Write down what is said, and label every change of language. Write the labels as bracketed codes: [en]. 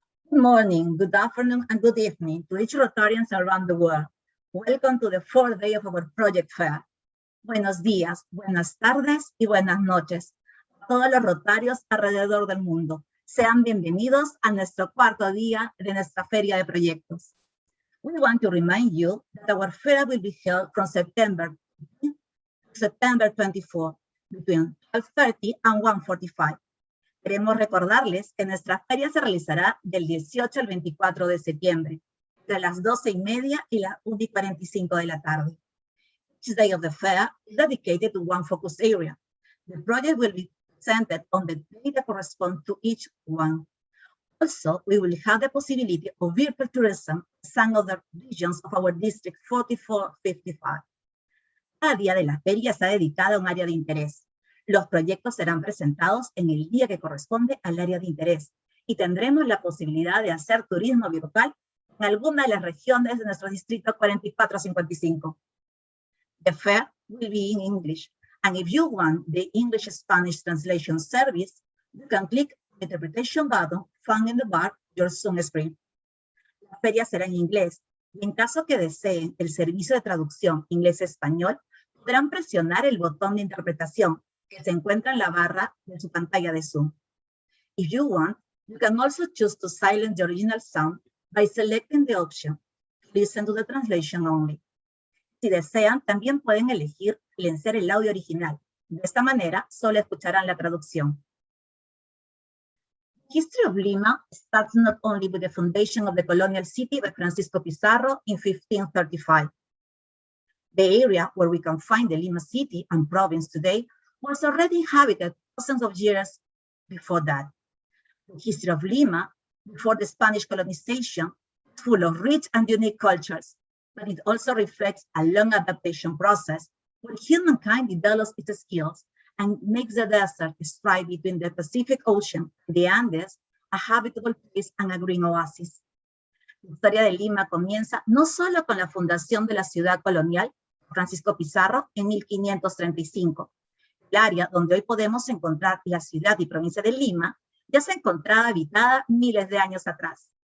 [en] Good morning, good afternoon, and good evening to each Rotarians around the world. Welcome to the fourth day of our project fair. [es] Buenos días, buenas tardes y buenas noches a todos los Rotarios alrededor del mundo. Sean bienvenidos a nuestro cuarto día de nuestra feria de proyectos. [en] We want to remind you that our fair will be held from September 24 between 12:30 and 1:45. [es] Queremos recordarles que nuestra feria se realizará del 18 al 24 de septiembre, entre las 12:30 y las 1:45 de la tarde. [en] Each day of the fair is dedicated to one focus area. The project will be presented on the day that corresponds to each one. Also, we will have the possibility of virtual tourism in some of the regions of our District 4455. [es] Cada día de la feria está dedicada a un área de interés. Los proyectos serán presentados en el día que corresponde al área de interés y tendremos la posibilidad de hacer turismo virtual en alguna de las regiones de nuestro distrito 4455. [en] The fair will be in English, and if you want the English-Spanish translation service, you can click the interpretation button found in the bar your Zoom screen. [es] La feria será en inglés y en caso que deseen el servicio de traducción inglés-español, podrán presionar el botón de interpretación que se encuentra en la barra de su pantalla de Zoom. [en] If you want, you can also choose to silence the original sound by selecting the option Listen to the translation only. [es] Si desean, también pueden elegir silenciar el audio original. De esta manera, solo escucharán la traducción. [en] The history of Lima starts not only with the foundation of the colonial city by Francisco Pizarro in 1535. The area where we can find the Lima city and province today was already inhabited thousands of years before that. The history of Lima, before the Spanish colonization, is full of rich and unique cultures, but it also reflects a long adaptation process where humankind develops its skills and makes the desert stride between the Pacific Ocean and the Andes a habitable place and a green oasis. [es] La historia de Lima comienza no solo con la fundación de la ciudad colonial, Francisco Pizarro, en 1535. El área donde hoy podemos encontrar la ciudad y provincia de Lima ya se encontraba habitada miles de años atrás.